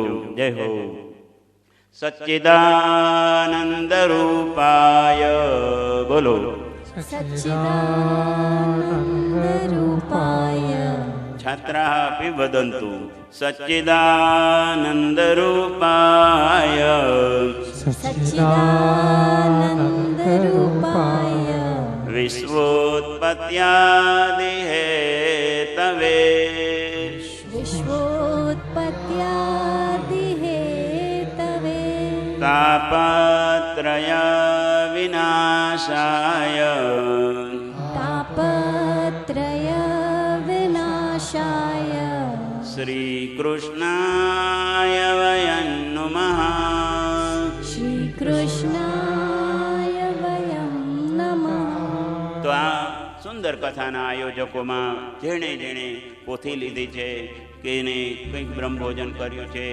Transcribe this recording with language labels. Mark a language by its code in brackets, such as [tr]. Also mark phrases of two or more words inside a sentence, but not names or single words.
[gu] જય હો. [sa] सच्चिदानन्द रूपाय, [gu] બોલો [sa] सच्चिदानन्द रूपाय. छात्रापि वदन्तु सच्चिदानन्द रूपाय, सच्चिदानन्द रूपाय. विश्वोत्पत्त्यादि हेतवे, विश्वोत्पत्त्यादि हेतवे. तापत्रय विनाशाय, तापत्रय विनाशाय. श्री कृष्णाय वयं नमः, श्री कृष्णाय वयं नमः. [gu] તો આ સુંદર કથાના આયોજકોમાં જેણે પોથી લીધી છે કે એને કંઈક બ્રહ્મભોજન કર્યું છે.